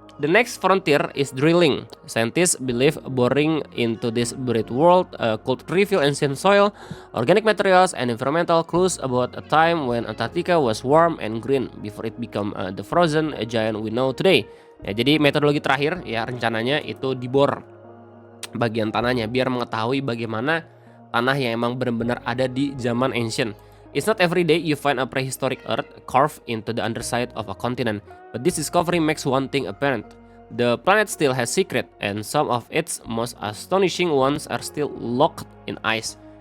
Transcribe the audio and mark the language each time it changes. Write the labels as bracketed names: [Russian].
[English] The next frontier is drilling. Scientists believe boring into this buried world could reveal ancient soil, organic materials, and environmental clues about a time when Antarctica was warm and green before it became the frozen giant we know today. [Indonesian] Ya, jadi metodologi terakhir ya rencananya itu dibor bagian tanahnya biar mengetahui bagaimana tanah yang emang benar-benar ada di zaman ancient. [English] It's not every day you find a prehistoric earth carved into the underside of a continent, but this discovery makes one thing apparent. The planet still has secret, and some of its most astonishing ones are still locked in ice.